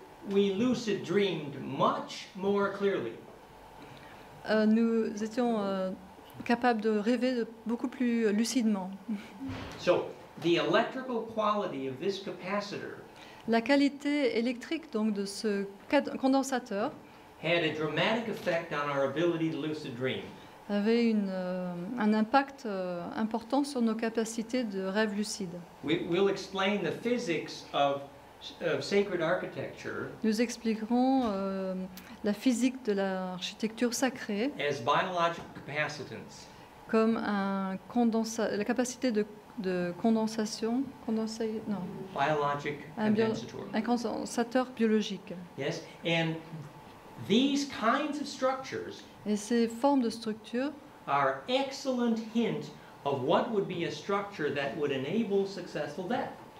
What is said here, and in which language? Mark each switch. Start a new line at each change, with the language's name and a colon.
English: We lucid dreamed much more clearly.
French: Nous étions capables de rêver beaucoup plus lucidement.
English: So, the electrical quality of this capacitor
French: La qualité électrique donc de ce condensateur
English: had a dramatic effect on our ability to lucid dream.
French: avait un impact important sur nos capacités de rêve lucide.
English: We'll explain the physics of sacred architecture
French: Nous expliquerons la physique de l'architecture sacrée
English: as biologic capacitance.
French: comme la capacité de condensation,
English: Biologic condensator.
French: un condensateur biologique.
English: Yes, and these kinds of structures
French: Et ces formes de structure
English: are excellent hint of what would be a structure that would enable successful death.